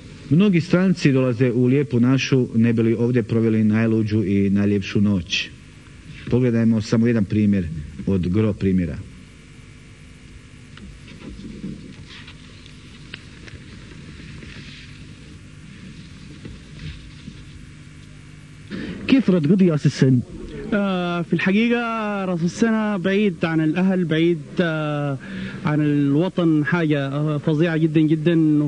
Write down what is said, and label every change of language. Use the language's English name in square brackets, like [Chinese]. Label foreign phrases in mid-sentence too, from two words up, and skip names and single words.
[Croatian] Mnogi stranci dolaze u lijepu našu ne bi li ovdje proveli najluđu i najljepšu noć. Pogledajmo samo jedan primjer od gro primjera. [Arabic] كيف رد قضي راس السن؟ في الحقيقة رأس السنة بعيد عن الأهل، بعيد عن الوطن، حاجة فظيعة جدا جدا.